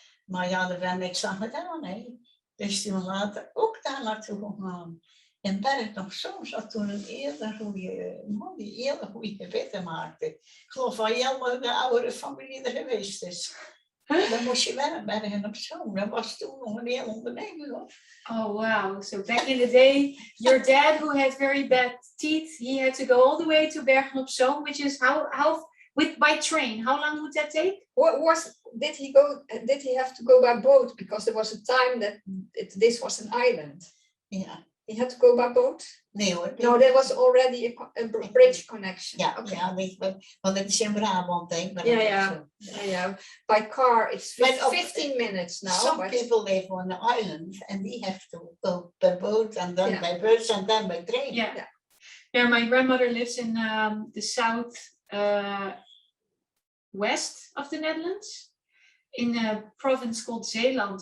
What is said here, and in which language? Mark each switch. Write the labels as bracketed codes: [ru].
[nl] Maar ja, er werd niks aan gedaan, hè. Dus die was later ook daar naartoe gegaan. In Bergen op Zoom zat toen een hele goede man die hele goede gebeden maakte. Ik geloof van helemaal de oudere familie er geweest is. Dan moest je wel in Bergen op Zoom. Dat was toen nog een hele onderneming, hoor. [en] Oh, wow. So back in the day, your dad, who had very bad teeth, he had to go all the way to Bergen op Zoom, which is by train. How long would that take? Did he have to go by boat? Because there was a time that this was an island. Yeah. He had to go by boat? [nl] Nee hoor. [en] No, there was already a bridge connection. [nl] Ja, okay. Ja, want het is in Brabant, denk ik. [en] Yeah. By car, it's 15 minutes now. Some people live on the island and they have to go by boat and then by bus and then by train. Yeah, my grandmother lives in the south west of the Netherlands, in a province called Zeeland.